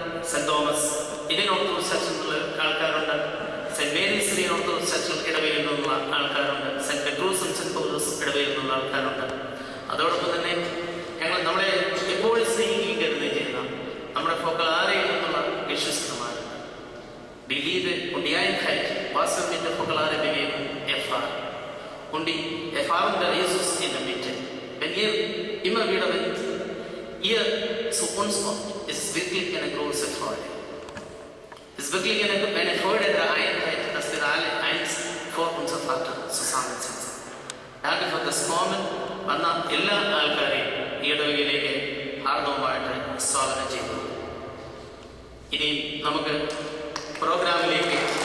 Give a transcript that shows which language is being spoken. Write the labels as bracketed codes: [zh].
[ml] Saint Thomas Indian orthodox ചർച്ചിൽ നിന്നുള്ള ആൾക്കാരുണ്ട്, saint Mary's Indian orthodox ചർച്ചിൽ ഇടവയിൽ നിന്നുള്ള ആൾക്കാരുണ്ട്, സെന്റ് പെട്രൂസും സെന്റ് പൗലോസ് ഇടവയിൽ നിന്നുള്ള ആൾക്കാരുണ്ട്. അതോടൊപ്പം തന്നെ ഞങ്ങൾ നമ്മളെ എപ്പോഴും സ്നേഹിക്കുകയും കരുതുകയും ചെയ്യുന്ന നമ്മുടെ ഫോക്കലാരയിൽ നിന്നുള്ള വിശ്വസ്തമാരുണ്ട്. [de] Die Liebe und die Einheit, was wir mit der Fokolare Bewegung erfahren. Und die Erfahrung der Jesus in der Mitte. Wenn ihr immer wieder, wenn ihr zu uns kommt, ist es wirklich eine große Freude. Es ist wirklich eine Freude der Einheit, dass wir alle eins vor unserem Vater zusammensitzen. Danke für das Kommen. [ml] വന്ന എല്ലാ ആൾക്കാരെയും ഈ ഇടവകയിലേക്ക് ഹാർദവമായിട്ട് സ്വാഗതം ചെയ്തു. ഇനി നമുക്ക് പ്രോഗ്രാമിലേക്ക്